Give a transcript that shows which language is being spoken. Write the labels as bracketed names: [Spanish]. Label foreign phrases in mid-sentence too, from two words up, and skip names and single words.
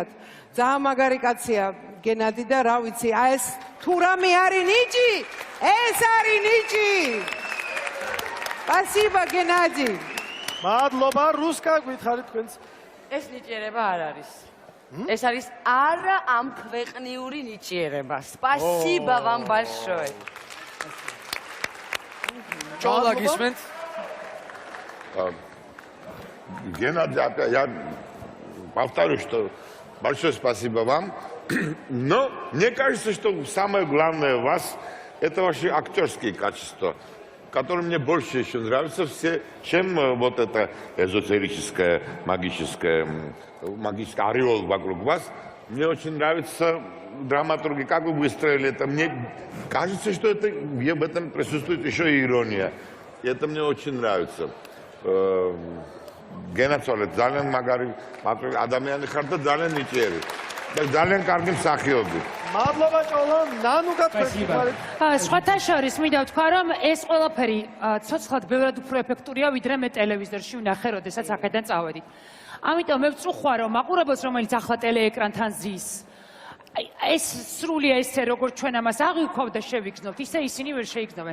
[Georgian] ძალიან მაგარი კაცია გენადი და რა ვიცი, აი ეს თუ რამე არის ნიჭი, ეს არის ნიჭი. [Russian] Спасибо, Геннадий. [Georgian] მადლობა, რუსკა გითხარით თქვენს. ეს ნიჭიერება არ არის. ეს არის არა ამ ქვეყნიური ნიჭიერება. [Russian] Спасибо вам большое. [Georgian] ჭოლა გისმენთ? [Russian] Геннадий, я повторю, что большое спасибо вам. Но мне кажется, что самое главное у вас это ваши актерские качества, которые мне больше еще нравятся все, чем вот это эзотерическое, магический ореол вокруг вас. Мне очень нравится драматургия, как вы выстроили это. Мне кажется, что это, в этом присутствует еще и ирония. И это мне очень нравится. Геннадий, [Georgian] ძალიან მაგარი ადამიანი ხარ და ძალიან ნიჭიერი. და ძალიან კარგი მსახიობი. მადლობა ჭოლა, ნანუკა თქვენ. სხვათა შორის მინდა ვთქვა, რომ ეს ყველაფერი ცოცხლად ბევრად უფრო ეფექტურია, ვიდრე მე ტელევიზორში ვნახე, როდესაც აქედან წავედით. ამიტომ მე ვწუხვა, რომ მაყურებელს, რომელიც ახლა ტელეეკრანთან ზის, ეს სრულია ესე, როგორც ჩვენ ამას აღვიქვავთ და შევიგრძნობთ, ისე ისინი ვერ შეიგრძნობენ.